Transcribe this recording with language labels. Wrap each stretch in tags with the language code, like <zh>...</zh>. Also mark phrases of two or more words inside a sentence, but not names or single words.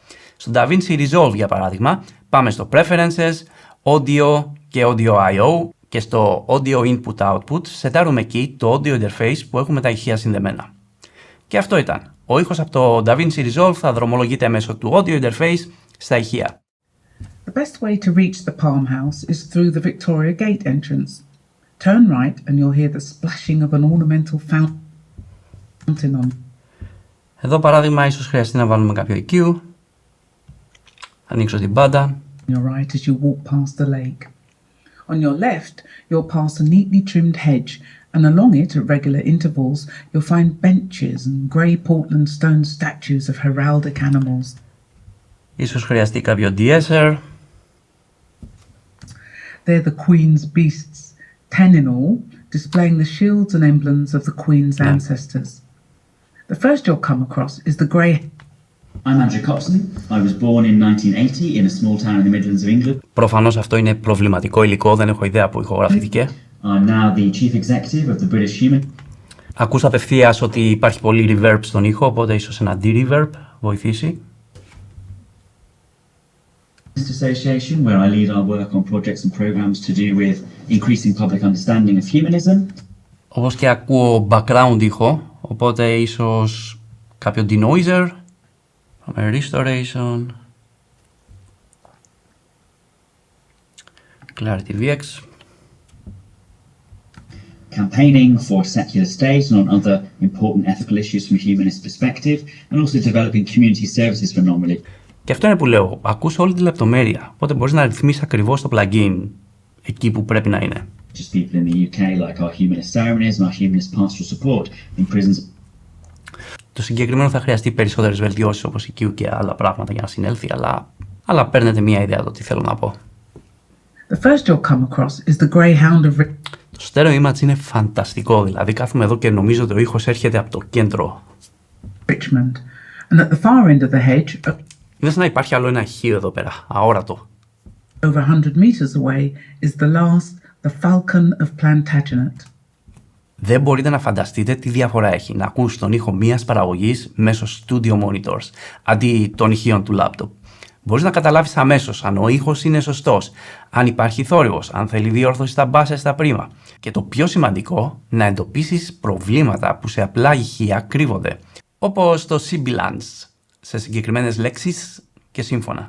<el>Στο DaVinci Resolve για παράδειγμα, πάμε στο Preferences, Audio και</el> <en>Audio I/O</en> <el>και στο</el> <en>Audio Input Output</en> <el>σετάρουμε εκεί το</el> <en>audio interface</en> <el>που έχουμε τα ηχεία συνδεμένα. Και αυτό ήταν. Ο ήχος από το DaVinci Resolve θα δρομολογείται μέσω του</el> <en>audio interface</en> <el>στα ηχεία.</el> <en>The best way to reach the Palm House is through the Victoria Gate entrance. Turn right and you'll hear the splashing of an ornamental fountain on.</en> <el>Εδώ παράδειγμα ίσως χρειαστεί να βάλουμε κάποιο EQ. Θα ανοίξω την πάντα.</el> <en>On your right as you walk past the lake. On your left, you'll pass a neatly trimmed hedge, and along it, at regular intervals, you'll find benches and grey Portland stone statues of heraldic animals.</en> <el>Ίσως χρειαστεί κάποιο de-esser.</el> <en>They're the Queen's beasts, 10 in all, displaying the shields and emblems of the Queen's ancestors. The first you'll come across is the grey. I'm Andrew Copson. I was born in 1980 in a small town in the Midlands of England.</en> <el>Προφανώς αυτό είναι προβληματικό υλικό, δεν έχω ιδέα που ηχογραφήθηκε.</el> <en>I'm now the chief executive of the British Human.</en> <el>Ακούς απευθείας ότι υπάρχει πολύ reverb στον ήχο, οπότε ίσως ένα de-reverb βοηθήσει.</el> <en>Association, where I lead our work on projects and programs to do with increasing public understanding of humanism.</en> <el>Όπως και ακούω background ήχο, οπότε ίσως κάποιο denoiser.</el> <en>Restoration. Clarity VX. Campaigning for a secular state and on other important ethical issues from a humanist perspective, and also developing community services for non-religious.</en> <el>Και αυτό είναι που λέω, ακούς όλη τη λεπτομέρεια, οπότε μπορείς να ρυθμίσεις ακριβώς το plugin εκεί που πρέπει να είναι.</el> <en>Just people in the UK, like our humanist ceremonies and our humanist pastoral support in prisons.</en> <el>Το συγκεκριμένο θα χρειαστεί περισσότερες βελτιώσεις όπως η Q και άλλα πράγματα για να συνέλθει, αλλά παίρνετε μια ιδέα το τι θέλω να πω.</el> <en>The first you'll come across is the Greyhound of</en> <el>Το</el> <en>stereo image</en> <el>είναι φανταστικό, δηλαδή κάθομαι εδώ και νομίζω ότι ο ήχος έρχεται από το κέντρο.</el> <en>Richmond, and at the far end of the hedge,</en> <el>Είναι σαν να υπάρχει άλλο ένα ηχείο εδώ πέρα, αόρατο.</el> <en>over 100 meters away, is the the Falcon of Plantagenet.</en> <el>Δεν μπορείτε να φανταστείτε τι διαφορά έχει να ακούς τον ήχο μιας παραγωγής μέσω</el> <en>studio monitors,</en> <el>αντί των ηχείων του laptop. Μπορείς να καταλάβεις αμέσως αν ο ήχος είναι σωστός, αν υπάρχει θόρυβος, αν θέλει διόρθωση στα μπάσα ή στα πρίμα. Και το πιο σημαντικό, να εντοπίσεις προβλήματα που σε απλά ηχεία κρύβονται, όπως το sibilance, σε συγκεκριμένες λέξεις και σύμφωνα.</el>